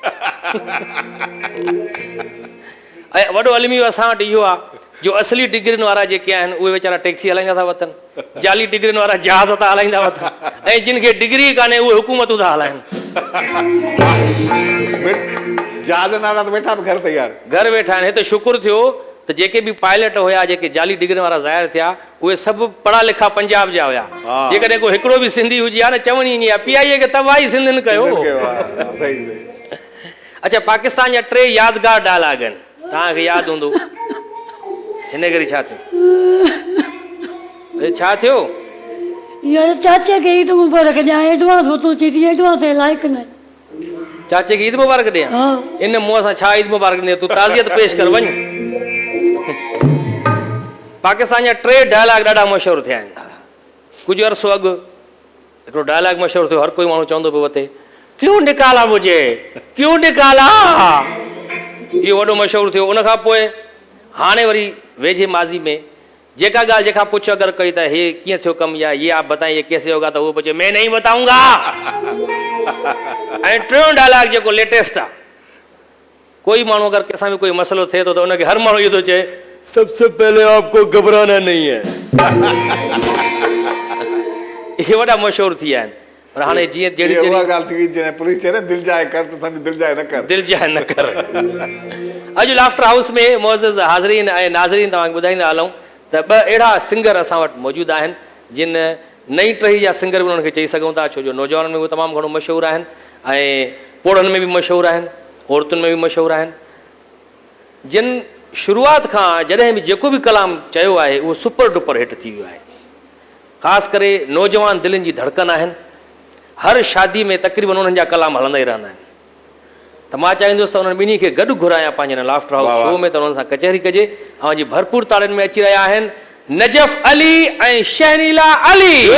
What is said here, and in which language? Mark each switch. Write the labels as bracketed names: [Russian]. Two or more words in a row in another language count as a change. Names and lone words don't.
[Sindhi] ऐं वॾो अलमी असां वटि इहो आहे जो असली डिग्रियुनि वारा जेके आहिनि उहे वीचारा टैक्सी हलाईंदा था वतन, जाली डिग्रियुनि वारा जहाज़ था हलाईंदा वतन, ऐं जिन खे डिग्री कान्हे उहे हुकूमतूं था हलाइनि। जहाज़ नाला त वेठा बि घर तयार, घर वेठा आहिनि। हिते शुकुर थियो त जेके बि पायलट हुया, जेके जाली डिग्रियुनि वारा ज़ाहिर थिया, उहे सभु पढ़ा लिखा पंजाब जा हुया। जेकॾहिं को हिकिड़ो बि सिंधी हुजे हा न, चवणी ईंदी आहे PIA खे तबाही सिंधियुनि कयो। अच्छा, पाकिस्तान जा 3 यादगार डायलॉग आहिनि, तव्हांखे यादि हूंदो। हिन करे छा थियो, छा थियो? यार चाचे के ईद मुबारक ॾियां, एडवांस हो तो चीदी एडवांस है लाइक न। चाचे खे ईद मुबारक ॾियां? इन मुंहं सां छा ईद मुबारक ॾियां, तूं ताज़ियत पेश कर वञ। पाकिस्तान जा 3 डायलॉग ॾाढा मशहूरु थिया आहिनि। कुझु अरसो अॻु हिकिड़ो डायलॉग मशहूरु थियो, हर कोई माण्हू चवंदो पियो वते, [Urdu] کیوں نکالا مجھے، کیوں نکالا, [Sindhi] इहो वॾो मशहूरु थियो। उनखां पोइ हाणे वरी वेझे माज़ी में जेका ॻाल्हि जेका पुछ अगरि कई त हे कीअं थियो कमु, [Urdu] یا یہ آپ بتائیں یہ کیسے ہوگا, [Sindhi] त उहो पुछे [Urdu] میں نہیں بتاؤں گا. [Sindhi] ऐं 3 डायलॉग जेको लेटेस्ट आहे, कोई माण्हू अगरि कंहिंसां बि कोई मसइलो थिए थो त उनखे हर माण्हू इहो थो चए, [Urdu] سب سے پہلے آپ کو گھبرانا نہیں ہے. [Sindhi] इहे वॾा मशहूरु थी विया आहिनि। पर हाणे जीअं जहिड़ी ॻाल्हि थी जॾहिं पुलिस चए न दिलि जाए कर त सम्झ दिलि जाए न कर, दिलि जाए न कर। अॼु लाफ्टर हाउस में मुअज़्ज़िज़ हाज़रीन ऐं नाज़रीन तव्हांखे ॿुधाईंदा हलूं त 2 अहिड़ा सिंगर असां वटि मौजूदु आहिनि जिन नई टही जा सिंगर बि उन्हनि खे चई सघूं था, छो जो नौजवाननि में उहे तमामु घणो मशहूरु आहिनि, ऐं पोड़नि में बि मशहूरु आहिनि, औरतुनि में बि मशहूरु आहिनि, जिन शुरूआति खां जॾहिं बि जेको बि कलाम चयो आहे उहो [English] super duper hit [Sindhi] थी वियो आहे। ख़ासि करे नौजवान दिलनि जी धड़कन आहिनि, हर शादी में तक़रीबन उन्हनि जा कलाम हलंदा ई रहंदा आहिनि। त मां चाहींदुसि त उन्हनि ॿिन्ही खे गॾु घुरायां पंहिंजे हिन लाफ्टर हाउस शो में, त उन्हनि सां कचहरी कजे। ऐं जी भरपूर ताड़ियुनि में अची रहिया आहिनि नजफ़ अली ऐं शहनीला अली।